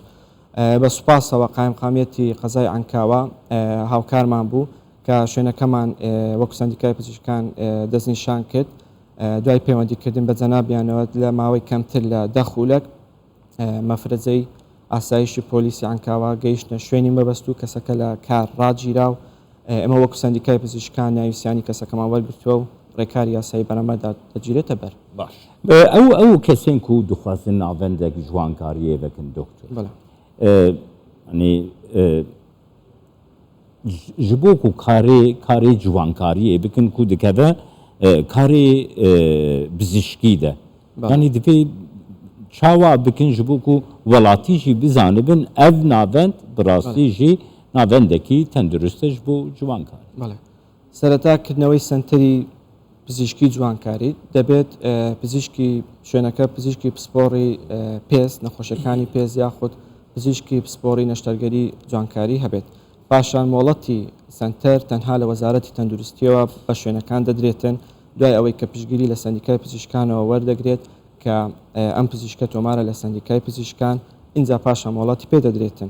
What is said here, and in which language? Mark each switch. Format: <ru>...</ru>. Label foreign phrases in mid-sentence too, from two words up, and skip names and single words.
<ckb>بە سوپاسەوە قایم قامیەتی قەزای عنکاوە هاوکارمان بوو کە شوێنەکەمان وەکو سندیکای پزیشکان دەستنیشان کرد دوای پەیوەندیکردن بە جەنابیانەوە لە ماوەی کەمتر لە دەخولک مەفرەجەی ئاسایشی پۆلیسی عنکاوە گەیشتە شوێنی مەبەست و کەسەکە لە کار ڕاجیرا و ئەمە وەکو سندیکای پزیشکان ناویسیانی کەسەکەمان وەرگرتووە و ڕێکاری یاسایی بەرەمەدا دەگیرێتە بەر.</ckb> <ku>باش ئەو کەسێک و دخوازن ناوەندێک جوانکاریە بکەن دکتۆر ji bo ku karê ciwankariyê bikin ku dikeve karê bizîşkî de yanî divê çawa bikin ji bo ku welatî jî bizanibin ev navend bi rastî jî navendekî tendurist e ji bo ciwankarî.</ku> <ckb>سەرەتاکردنەوەی سنتەری پزیشکی جوانکاری دەبێت پزیشکی شوێنەکە پزیشکی پسپۆڕی پێست نەخۆشەکانی پێز یاخود پزیشکی پسپۆڕی نەشتەرگەری جوانکاری هەبێت. پاشان مۆڵەتی سنتەر تەنها لە وەزارەتی تەندروستیەوە بە شوێنەکان دەدرێتن دوای ئەوەی کە پشگیری لە سندیکای پزیشکانەوە وەردەگرێت کە ئەم پزیشکە تۆمارە لە سندیکای پزیشکان اینجا پاشان مۆڵەتی پێ دەدرێتن.</ckb>